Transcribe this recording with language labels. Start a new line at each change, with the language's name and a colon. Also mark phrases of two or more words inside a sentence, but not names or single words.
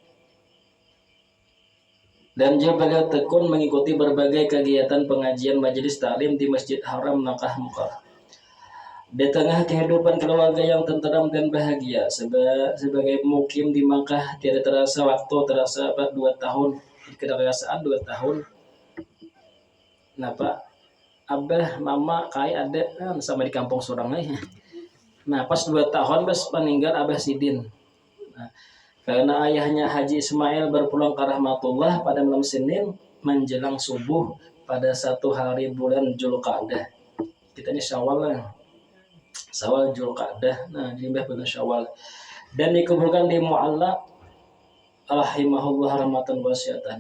Indonesian: Dan juga beliau tekun mengikuti berbagai kegiatan pengajian majelis taklim di Masjid Haram Makkah Mukarram. Di tengah kehidupan keluarga yang tenteram dan bahagia, sebagai mukim di Makkah tidak terasa waktu terasa 2 tahun. Kedarasaan 2 tahun.
Banjar: Nah Pak, Abah, Mama, Kai ada sama di kampung Surangnya. Nah pas 2 tahun pas meninggal Abah Sidin.
Indonesian: Nah, karena ayahnya Haji Ismail berpulang ke rahmatullah pada malam Senin menjelang subuh pada 1 hari bulan Zulqa'dah. Kita ini Syawal lah. Syawal Zulqa'dah. Nah, di bulan Syawal. Dan dikuburkan di Mu'alla
Arabic: rahimahullah rahmatan wasiatan.